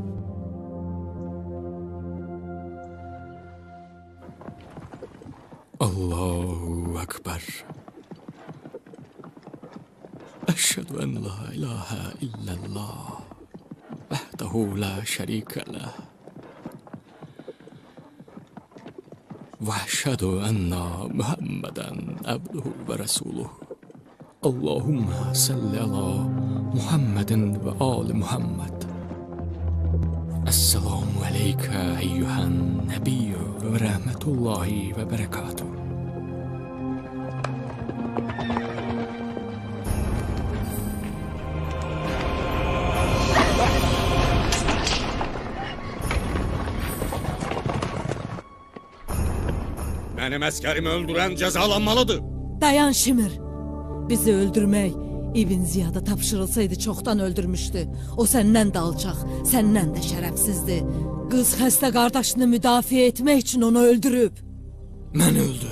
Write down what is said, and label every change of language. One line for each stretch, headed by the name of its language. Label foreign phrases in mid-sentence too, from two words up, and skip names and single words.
Arabic: الله أكبر. أشهد أن لا إله إلا الله. وحده لا شريك له. وأشهد أن محمدا عبده ورسوله اللهم صل على محمد وآل محمد السلام عليك أيها النبي ورحمة الله وبركاته.
Azerbaijani: Benim əskerimi öldüren cezalanmalıdır. Dayan Şimir. Bizi öldürmək İbn Ziyada tapşırılsaydı çoxdan öldürmüşdü. O səndən də alçaq, səndən də şərəfsizdir. Qız xəstə qardaşını müdafiə etmək üçün onu öldürüb. Məni öldür.